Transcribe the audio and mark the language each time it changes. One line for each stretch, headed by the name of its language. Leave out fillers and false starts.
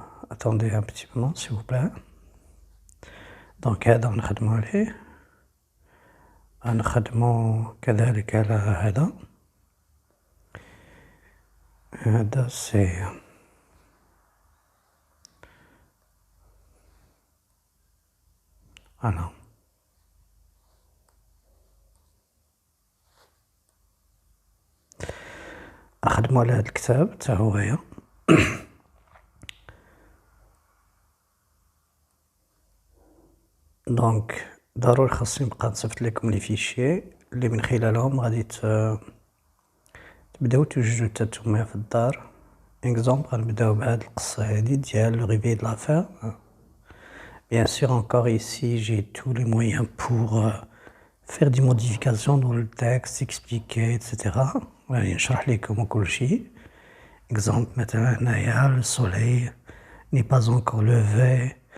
French: attendez un petit moment s'il vous plaît.
Arabic: دونك هذا غنخدمو عليه، غنخدمو كذلك على هذا سي أنا أخدمو على هاد الكتاب تا هويا. دونك ضروري خاصني نبقى نصيفط لكم لي فيشي اللي من خلالهم غادي تبداو توجدو تا نتوما في الدار. اكزومبل غنبداو بهاد القصة هادي ديال لو ريفي دو لافير.
French: Bien sûr, encore ici, j'ai tous les moyens pour faire des modifications dans le texte, expliquer, etc.
Arabic: غادي نشرح لكم كل شيء.
French: Exemple,
Arabic: مثلا هنايا
French: le soleil n'est pas encore levé.